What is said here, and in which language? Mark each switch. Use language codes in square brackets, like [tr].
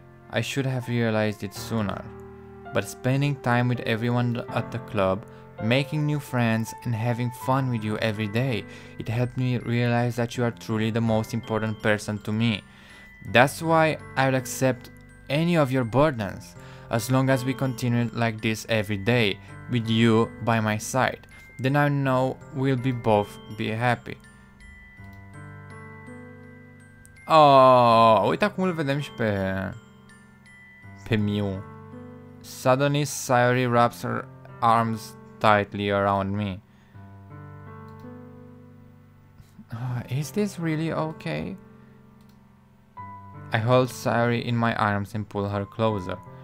[en] I should have realized it sooner. But spending time with everyone at the club, making new friends and having fun with you every day, it helped me realize that you are truly the most important person to me. That's why I'll accept any of your burdens, as long as we continue like this every day, with you by my side. Then I know we'll both be happy. [ro] Oh, uite acum îl vedem și pe Mew. [en] Suddenly, Sayori wraps her arms tightly around me. Is this really okay? I hold Sayori in my arms and pull her closer.